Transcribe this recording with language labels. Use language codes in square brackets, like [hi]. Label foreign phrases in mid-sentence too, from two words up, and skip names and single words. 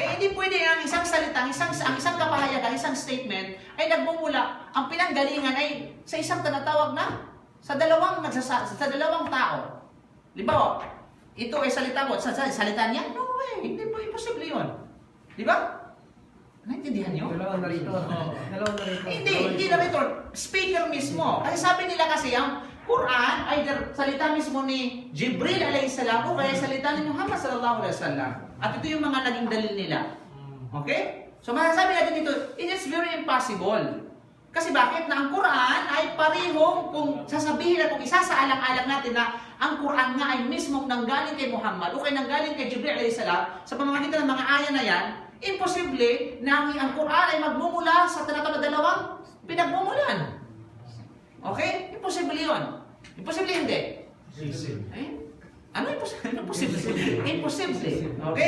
[tl] Hindi pwede ang isang salita, ang isang kapahayagan, isang statement ay nagmumula, ang pinanggalingan ay sa isang tinatawag na sa dalawang tao. Diba? Ito ay salita mo. Salita niya? [en] No way. [tl] Hindi po imposible yun. Di ba? Naintindihan niyo? Dalawang narito. Hindi narito. Speaker mismo. Kasi sabi nila kasi ang Quran ay salita mismo ni Jibril [ar] عليه السلام [tl] o kaya salita ni Muhammad [ar] صلى الله عليه وسلم. [tl] At ito yung mga naging dalil nila. Okay? So masasabi natin dito, [en] it is very impossible. [tl] Kasi bakit? Na ang Quran ay parehong, kung sasabihin na kung isasaalang-alang natin na ang Quran nga ay mismong nanggaling kay Muhammad o kaya nanggaling kay Jibril [ar] عليه السلام, [tl] sa pamamagitan ng mga aya na yan, imposible na ang Quran ay magmumula sa tinatawag na dalawang pinagmumulan. Okay? Imposible yun. Imposible hindi. Ano imposible? Imposible. Okay?